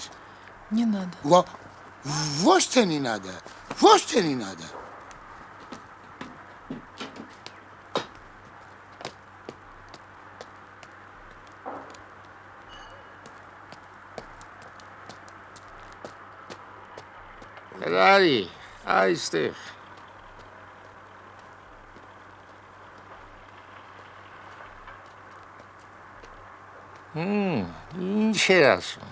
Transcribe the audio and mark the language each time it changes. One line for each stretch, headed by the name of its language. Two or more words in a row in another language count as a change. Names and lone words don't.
Russian: Не надо.
Armenian: Ոչ թե
Russian: не надо,
Armenian: ոչ թե
Russian: не надо։
Armenian: Հրարի, այստեղ։ Ինչ էր ասում։